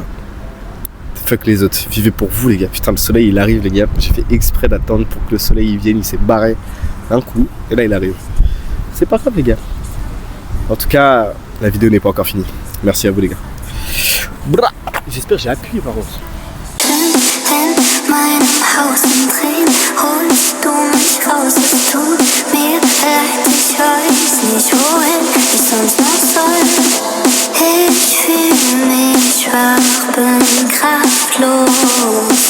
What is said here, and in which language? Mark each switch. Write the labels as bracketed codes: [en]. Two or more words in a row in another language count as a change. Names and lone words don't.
[fr] Fuck les autres. Vivez pour vous, les gars. Putain, le soleil, il arrive, les gars. J'ai fait exprès d'attendre pour que le soleil il vienne. Il s'est barré d'un coup. Et là, il arrive. C'est pas grave, les gars. En tout cas, la vidéo n'est pas encore finie. Merci à vous, les gars. Bra. J'espère que j'ai appuyé, par contre. [de] In meinem Haus im Drehen holst du mich raus. Es tut mir leid, ich weiß nicht, wohin ich sonst noch soll. Ich fühle mich schwach, bin kraftlos.